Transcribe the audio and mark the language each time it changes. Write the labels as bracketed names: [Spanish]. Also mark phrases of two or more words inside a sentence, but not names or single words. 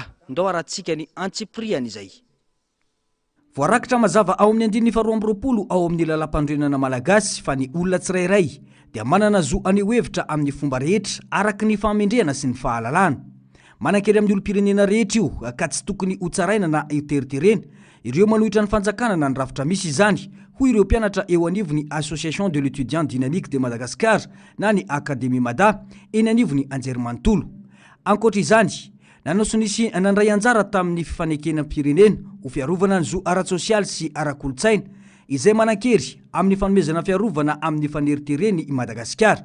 [Malagasy] Ndao aratsika ny antsipriany izay. Voarakitra mazava ao amin'ny andininy 12 ao amin'ny lalam-panorenana malagasy fa ny olona tsirairay dia manana zo aneo hevitra amin'ny fomba rehetra araky ny famendrehana sy ny fahalalana. Manan-kery amin'ny olom-pirenena rehetra io ka tsy tokony ho tsaraina na iteriterena ireo manohitra ny fanjakana na ny rafitra misy izany hoy ireo mpianatra eo anivony Association de l'étudiant dynamique de Madagascar na ny Académie Mada eny anivony Anjerimanontolo. Ankoatra izany, nanao sy nisy nandray anjara tamin'ny fifanekena-pirenena ho fiarovana ny zo ara-tsosialy sy ara-kolotsaina izay manan-kery amin'ny fanomezana fiarovana amin'ny faneritereny i Madagasikara.